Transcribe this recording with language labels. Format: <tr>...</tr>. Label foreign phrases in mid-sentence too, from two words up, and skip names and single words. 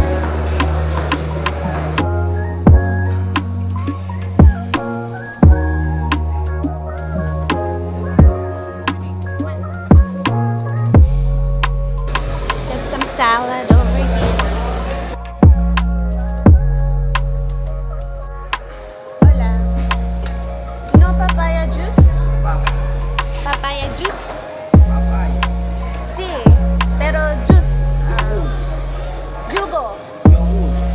<en>Got some salad over here.</en> <es>Hola.</es> <en>No papaya juice? Papaya juice? Papaya.</en> <es>Sí, pero juice. Jugo. Yogur.</es>